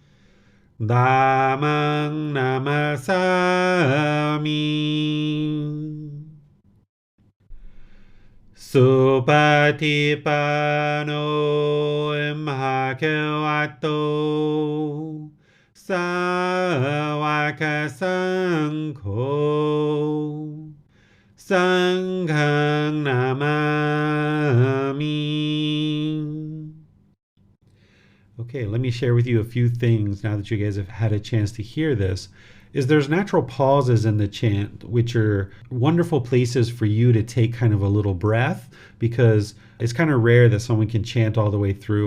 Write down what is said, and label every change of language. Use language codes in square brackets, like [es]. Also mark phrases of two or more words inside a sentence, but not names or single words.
[pi] Dhammang Namasami Supatipano Bhagavato Sāvaka Saṅgho Sanghang Namami. [en] Okay, let me share with you a few things now that you guys have had a chance to hear this. There's natural pauses in the chant, which are wonderful places for you to take kind of a little breath, because it's kind of rare that someone can chant all the way through.